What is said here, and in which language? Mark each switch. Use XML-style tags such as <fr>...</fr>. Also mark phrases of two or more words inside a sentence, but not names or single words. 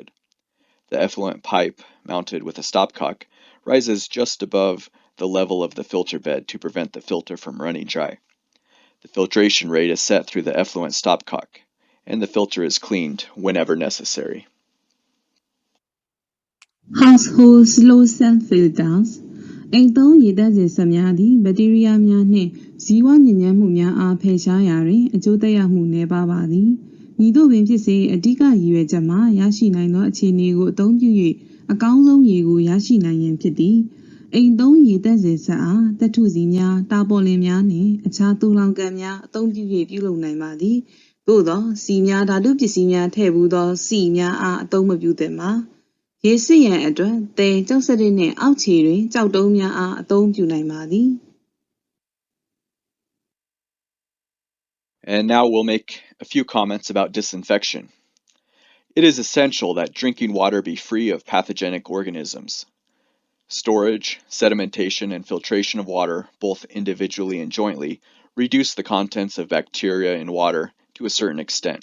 <en>The effluent pipe, mounted with a stopcock, rises just above the level of the filter bed to prevent the filter from running dry. The filtration rate is set through the effluent stopcock, and the filter is cleaned whenever necessary. Household slow sand filters</en> <my>အိမ်သုံးရေသန့်စင်စက်များသည်ဘက်တီးရီးယားများနှင့်ဇီဝညစ်ညမ်းမှုများအားဖယ်ရှားရာတွင်အကျိုးသက်ရောက်မှုနည်းပါးပါ သည်။မည်သို့ပင်ဖြစ်စေအဓိကရည်ရွယ်ချက်မှာရရှိနိုင်သောအခြေအနေကိုအသုံးပြု၍အကောင်းဆုံးရေကိုရရှိနိုင်ရန်ဖြစ်သည်။အိမ်သုံးရေသန့်စင်စက်အားသတ္ထုစီများတာပေါ်လင်များနှင့်အခြားသိုလှောင်ကန်များအသုံးပြု၍ပြုလုပ်နိုင်ပါသည်။သို့သောစီများဓာတုပစ္စည်းများထည့်ဘူးသောစီများအားအသုံးမပြုသင့်ပါ။ရေစစ်ရန်အတွက်သဲကျောက်စရစ်နှင့်အောက်ခြေတွင်ကျောက်တုံးများအားအသုံးပြုနိုင်ပါသည်</my> <en>And now we'll make a few comments about disinfection. It is essential that drinking water be free of pathogenic organisms. Storage, sedimentation, and filtration of water, both individually and jointly, reduce the contents of bacteria in water to a certain extent.</en>